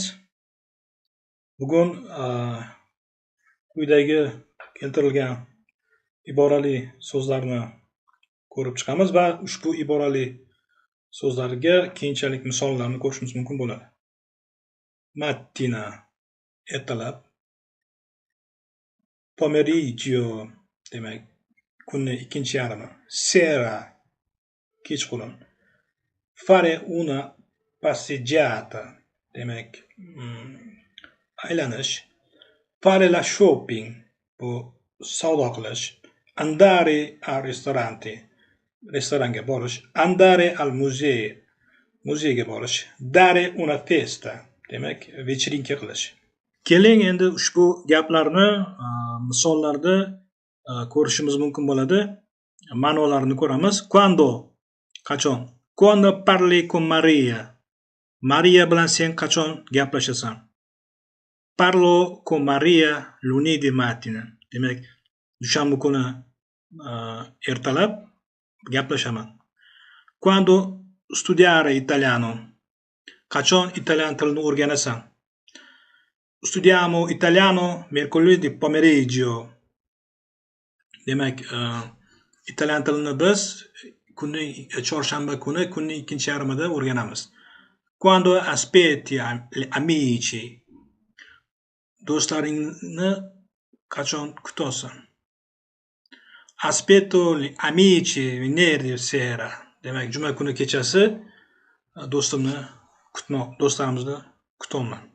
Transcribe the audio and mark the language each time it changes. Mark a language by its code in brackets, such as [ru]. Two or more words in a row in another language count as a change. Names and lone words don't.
[uz] Bugun quyidagi keltirilgan iborali so'zlarni ko'rib chiqamiz va ushbu iborali so'zlarga keyinchalik misollarni ko'rishimiz mumkin bo'ladi. Mattina ertalab, pomeriggio demak kunning ikkinchi yarmi, sera kechqurun, [it] fare una passeggiata [uz] demak aylanish, [it] fare la shopping [uz] bu savdo qilish, [it] andare al ristorante [uz] restoranga borish, [it] andare al museo [uz] muzeyga borish, [it] dare una festa [uz] demak vechirinka qilish. Keling endi ushbu gaplarni misollarda ko'rishimiz mumkin bo'ladi. Ma'nolarini ko'ramiz. Quando qachon? [it] Quando parli con Maria. [uz] Maria bilan sen qachon gaplashasan? [it] Parlo con Maria lunedì mattina. [uz] Demak, dushanba kuni ertalab gaplashaman. [it] Quando studiare italiano. [uz] Qachon italyan tilini o'rganasan? [it] Studiamo italiano mercoledì pomeriggio. [uz] Demak, italyan tilini biz chorshanba kuni kunning ikkinchi yarmida o'rganamiz. [it] Quando aspetti amici. [uz] Do'stlaringni qachon kutasan? [it] Aspetto gli amici venerdì sera. [uz] Demak, juma kuni kechasi do'stlarimizni kutaman.